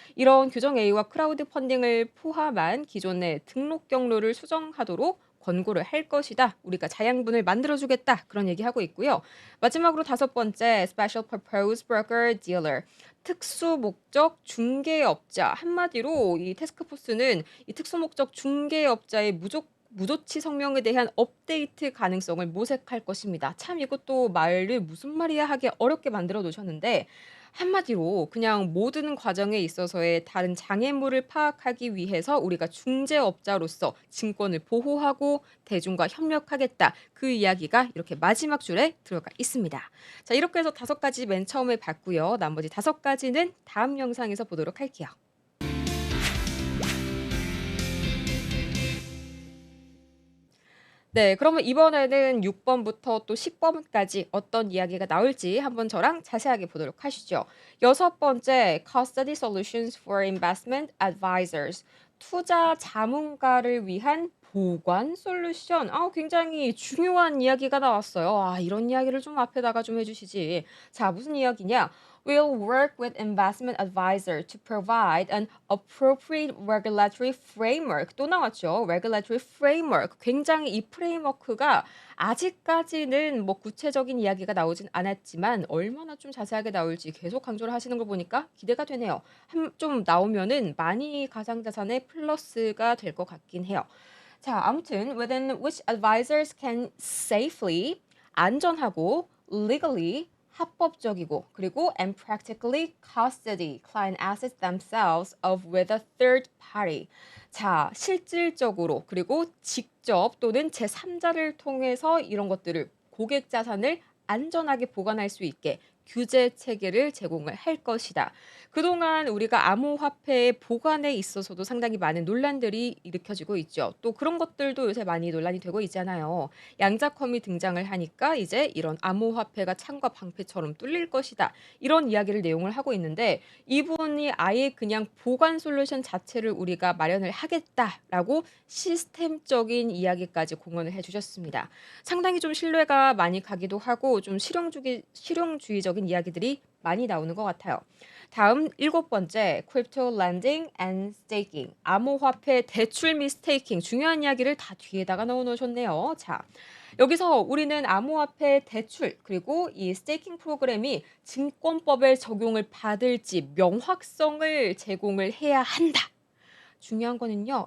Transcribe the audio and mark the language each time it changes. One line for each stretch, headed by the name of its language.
Korean: 이런 규정 A와 크라우드 펀딩을 포함한 기존의 등록 경로를 수정하도록 권고를 할 것이다. 우리가 자양분을 만들어 주겠다. 그런 얘기하고 있고요. 마지막으로 다섯 번째
English: special purpose broker dealer.
Korean: 특수 목적 중개업자. 한마디로 이 태스크포스는 이 특수 목적 중개업자의 무조치 성명에 대한 업데이트 가능성을 모색할 것입니다. 참 이것도 말을 무슨 말이야 하기 어렵게 만들어 놓으셨는데 한마디로 그냥 모든 과정에 있어서의 다른 장애물을 파악하기 위해서 우리가 중개업자로서 증권을 보호하고 대중과 협력하겠다. 그 이야기가 이렇게 마지막 줄에 들어가 있습니다. 자, 이렇게 해서 다섯 가지 맨 처음에 봤고요. 나머지 다섯 가지는 다음 영상에서 보도록 할게요. 네, 그러면 이번에는 6 번부터 또 10 번까지 어떤 이야기가 나올지 한번 저랑 자세하게 보도록 하시죠. 여섯 번째,
English: Custody Solutions for Investment Advisors.
Korean: 투자 자문가를 위한 보관 솔루션. 굉장히 중요한 이야기가 나왔어요. 이런 이야기를 좀 앞에다가 좀 해주시지. 자, 무슨 이야기냐?
English: Will work with investment advisor to provide an appropriate regulatory framework.
Korean: 또 나왔죠.
English: regulatory framework.
Korean: 굉장히 이 프레임워크가 아직까지는 뭐 구체적인 이야기가 나오진 않았지만 얼마나 좀 자세하게 나올지 계속 강조를 하시는 걸 보니까 기대가 되네요. 좀 나오면은 많이 가상자산의 플러스가 될 것 같긴 해요. 자, 아무튼
English: within which advisors can safely
Korean: 안전하고
English: legally
Korean: 합법적이고 그리고
English: and practically custody client assets themselves of with a third party.
Korean: 자, 실질적으로 그리고 직접 또는 제3자를 통해서 이런 것들을 고객 자산을 안전하게 보관할 수 있게 규제 체계를 제공을 할 것이다. 그동안 우리가 암호화폐의 보관에 있어서도 상당히 많은 논란들이 일으켜지고 있죠. 또 그런 것들도 요새 많이 논란이 되고 있잖아요. 양자컴이 등장을 하니까 이제 이런 암호화폐가 창과 방패처럼 뚫릴 것이다. 이런 이야기를 내용을 하고 있는데 이분이 아예 그냥 보관 솔루션 자체를 우리가 마련을 하겠다라고 시스템적인 이야기까지 공언을 해주셨습니다. 상당히 좀 신뢰가 많이 가기도 하고 좀 실용주의적인 이야기들이 많이 나오는 것 같아요. 다음 일곱 번째,
English: crypto lending and staking.
Korean: 암호화폐 대출 및 스테이킹. 중요한 이야기를 다 뒤에다가 넣어 놓으셨네요. 자, 여기서 우리는 암호화폐 대출 그리고 이 스테이킹 프로그램이 증권법에 적용을 받을지 명확성을 제공을 해야 한다. 중요한 거는요.